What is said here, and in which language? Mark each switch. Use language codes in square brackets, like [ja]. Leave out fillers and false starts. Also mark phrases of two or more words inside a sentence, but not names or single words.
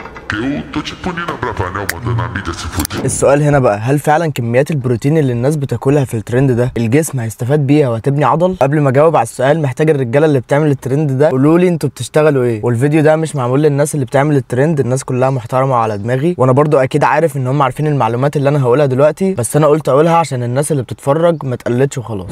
[pt] eu tô tipo Nina Bravanel mandando a mídia se fuder. [ar] السؤال هنا بقى، هل فعلا كميات البروتين اللي الناس بتاكلها في الترند ده الجسم هيستفاد بيها وهتبني عضل؟ قبل ما اجاوب على السؤال محتاج الرجاله اللي بتعمل الترند ده قولوا لي انتوا بتشتغلوا ايه. والفيديو ده مش معمول للناس اللي بتعمل الترند، الناس كلها محترمه على دماغي، وانا برضو اكيد عارف ان هم عارفين المعلومات اللي انا هقولها دلوقتي، بس انا قلت اقولها عشان الناس اللي بتتفرج ما تقلدش وخلاص.